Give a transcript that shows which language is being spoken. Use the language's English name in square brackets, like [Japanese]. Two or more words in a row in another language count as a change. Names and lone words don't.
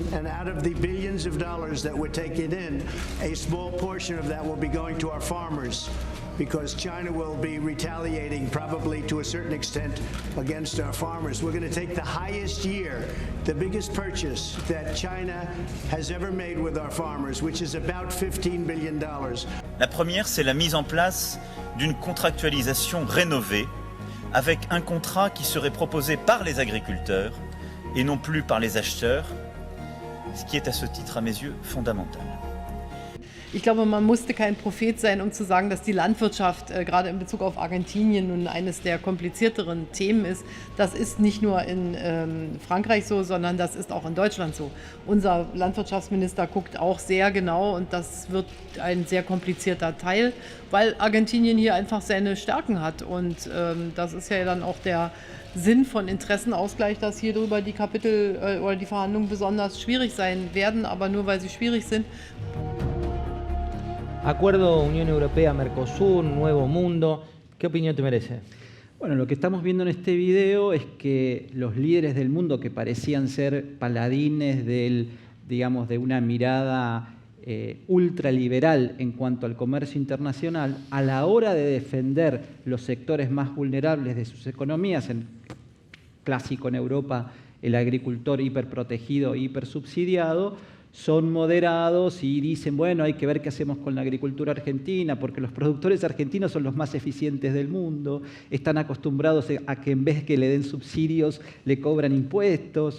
[English] And out of the billions of dollars that we're taking in, a small portion of that will be going to our farmers, because China will be retaliating probably to a certain extent against our farmers. We're going to take the highest year, the biggest purchase that China has ever made with our farmers, which is about $15 billion. [French] La première, c'est la mise en place d'une contractualisation rénovée avec un contrat qui serait proposé par les agriculteurs et non plus par les acheteurs, ce qui est à ce titre, à mes yeux, fondamental. [German] Ich glaube, man musste kein Prophet sein, um zu sagen, dass die Landwirtschaft gerade in Bezug auf Argentinien nun eines der komplizierteren Themen ist. Das ist nicht nur in Frankreich so, sondern das ist auch in Deutschland so. Unser Landwirtschaftsminister guckt auch sehr genau und das wird ein sehr komplizierter Teil, weil Argentinien hier einfach seine Stärken hat. Und das ist ja dann auch der Sinn von Interessenausgleich, dass hier drüber die Kapitel oder die Verhandlungen besonders schwierig sein werden, aber nur weil sie schwierig sind. [Spanish] Acuerdo Unión Europea-Mercosur, Nuevo Mundo. ¿Qué opinión te merece? Bueno, lo que estamos viendo en este video es que los líderes del mundo que parecían ser paladines digamos, de una mirada ultraliberal en cuanto al comercio internacional, a la hora de defender los sectores más vulnerables de sus economías, clásico en Europa, el agricultor hiperprotegido, hipersubsidiado, son moderados y dicen, bueno, hay que ver qué hacemos con la agricultura argentina, porque los productores argentinos son los más eficientes del mundo, están acostumbrados a que en vez que le den subsidios, le cobran impuestos.